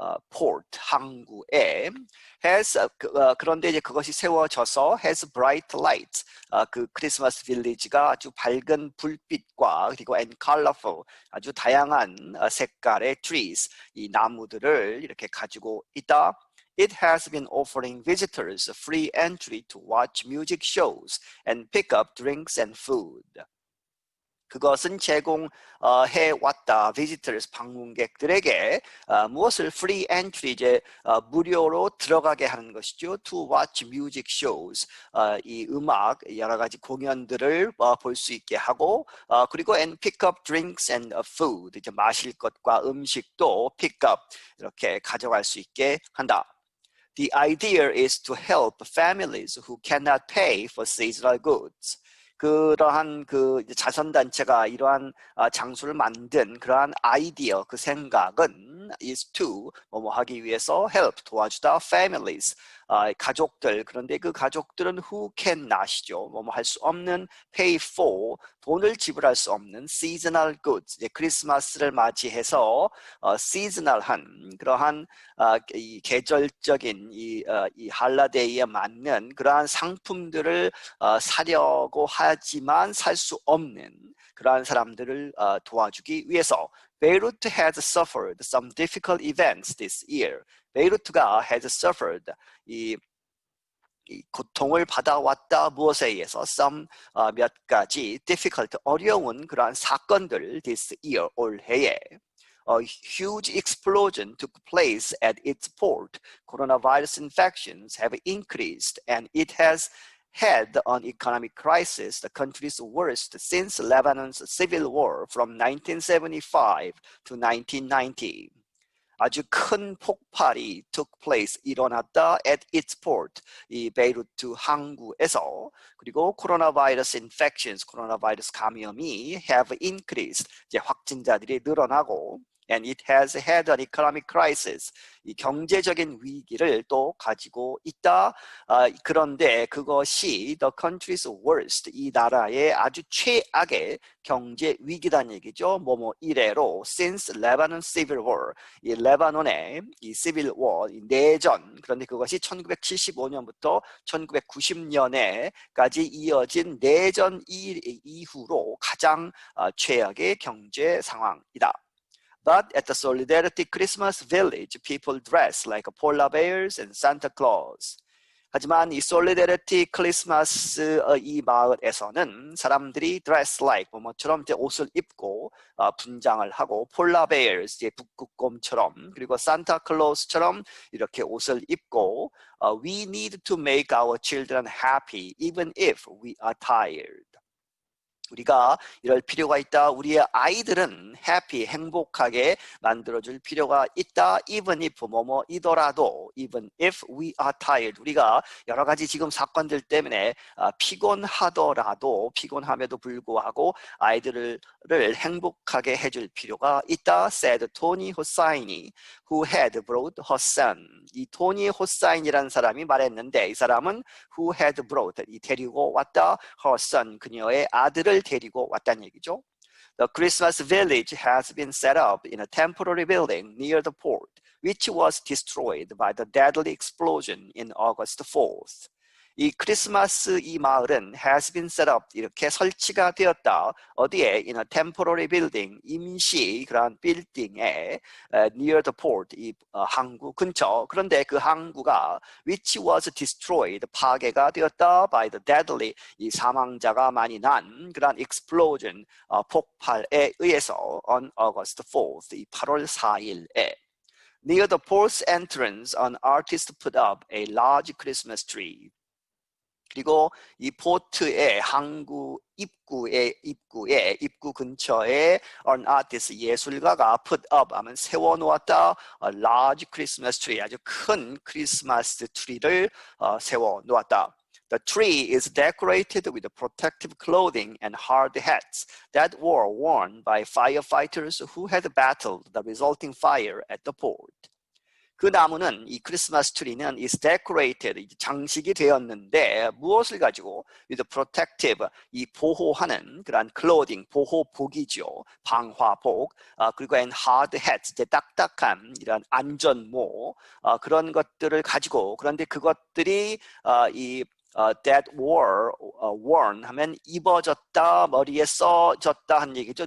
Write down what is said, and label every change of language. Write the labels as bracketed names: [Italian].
[Korean] port, 항구에 has, 그런데 이제 그것이 세워져서 [English] has bright lights, [Korean] 그 크리스마스 빌리지가 아주 밝은 불빛과 그리고 [English] and colorful, [Korean] 아주 다양한 색깔의 trees, 이 나무들을 이렇게 가지고 있다. [English] It has been offering visitors free entry to watch music shows and pick up drinks and food. [Korean] 그것은 제공해왔다. visitors, 방문객들에게 무엇을 [English] free entry, [Korean] 이제 무료로 들어가게 하는 것이죠. [English] to watch music shows, [Korean] 이 음악, 여러 가지 공연들을 볼 수 있게 하고, 그리고 [English] and pick up drinks and food, [Korean] 이제 마실 것과 음식도 pick up, 이렇게 가져갈 수 있게 한다. [English] The idea is to help families who cannot pay for seasonal goods. [Korean] 그러한 자선단체가 이러한 장소를 만든 그러한 아이디어, 그 생각은 [English] is to, [Korean] 뭐뭐 하기 위해서 help, 도와주다, families, 가족들. 그런데 그 가족들은 [English] who cannot [Korean] 이죠. 뭐뭐 할 수 없는, [English] pay for, [Korean] 돈을 지불할 수 없는 [English] seasonal goods, [Korean] 이제 크리스마스를 맞이해서 seasonal한 그러한 이 계절적인 이 할라데이에 맞는 그러한 상품들을 사려고 하지만 살 수 없는 그러한 사람들을 도와주기 위해서. [English] Beirut has suffered some difficult events this year. [Korean] 베이루트가 [English] has suffered, [Korean] 이 고통을 받아왔다. 무엇에 의해서? some, 몇 가지 difficult, 어려운 그러한 사건들 [English] this year, [Korean] 올해에. [English] A huge explosion took place at its port. Coronavirus infections have increased and it has had an economic crisis, the country's worst since Lebanon's civil war from 1975 to 1990. [Korean] 아주 큰 폭발이 [English] took place, [Korean] 일어났다 [English] at its port, [Korean] 이 베이루트 항구에서. 그리고 코로나 바이러스 infections, 코로나 바이러스 감염이 [English] have increased, [Korean] 이제 확진자들이 늘어나고, [English] and it has had an economic crisis, [Korean] 이 경제적인 위기를 또 가지고 있다. 그런데 그것이 [English] the country's worst, [Korean] 이 나라의 아주 최악의 경제 위기란 얘기죠. 뭐뭐 이래로 [English] since Lebanon civil war, [Korean] 이 레바논의 이 civil war, 이 내전, 그런데 그것이 1975년부터 1990년에까지 이어진 내전 이후로 가장 최악의 경제 상황이다. [English] But at the Solidarity Christmas Village, people dress like polar bears and Santa Claus. [Korean] 하지만 이 Solidarity Christmas 이 마을에서는 사람들이 [English] dress like, [Korean] 뭐처럼 이제 옷을 입고 분장을 하고, [English] polar bears, [Korean] 이제 북극곰처럼, 그리고 Santa Claus처럼 이렇게 옷을 입고, [English] we need to make our children happy even if we are tired. [Korean] 우리가 이럴 필요가 있다. 우리의 아이들은 happy, 행복하게 만들어줄 필요가 있다. [English] even if [Korean] 뭐뭐이더라도 [English] even if we are tired. [Korean] 우리가 여러 가지 지금 사건들 때문에 피곤하더라도 피곤함에도 불구하고 아이들을 행복하게 해줄 필요가 있다. [English] said 토니 호사인이 who had brought her son. [Korean] 이 토니 호사인이라는 사람이 말했는데 이 사람은 [English] who had brought, [Korean] 이 데리고 왔다. [English] her son, [Korean] 그녀의 아들을 데리고 왔다는 얘기죠. [English] The Christmas village has been set up in a temporary building near the port, which was destroyed by the deadly explosion in August 4th. [Korean] 이 크리스마스 이 마을은 [English] has been set up, [Korean] 이렇게 설치가 되었다. 어디에? [English] In a temporary building, [Korean] 임시 그런 빌딩에 [English] near the port, [Korean] 이 항구 근처. 그런데 그 항구가 [English] which was destroyed, [Korean] 파괴가 되었다. [English] by the deadly, [Korean] 이 사망자가 많이 난 그런 explosion, 폭발에 의해서 [English] on August 4th, [Korean] 이 8월 4일에. [English] Near the port's entrance, an artist put up a large Christmas tree. [Korean] 그리고 이 포트의 항구 입구 근처에 [English] an artist, [Korean] 예술가가 [English] put up [Korean] 하면 세워놓았다. [English] a large Christmas tree, [Korean] 아주 큰 크리스마스 트리를 세워놓았다. [English] The tree is decorated with protective clothing and hard hats that were worn by firefighters who had battled the resulting fire at the port. [Korean] 그 나무는, 이 크리스마스 트리는 [English] is decorated, [Korean] 장식이 되었는데 무엇을 가지고? [English] with protective, [Korean] 이 보호하는 그런 clothing, 보호복이죠. 방화복, 그리고 [English] and hard hats, [Korean] 이제 딱딱한 이런 안전모, 그런 것들을 가지고, 그런데 그것들이 [English] that were worn [Korean] 하면 입어졌다, 머리에 써졌다 한 얘기죠.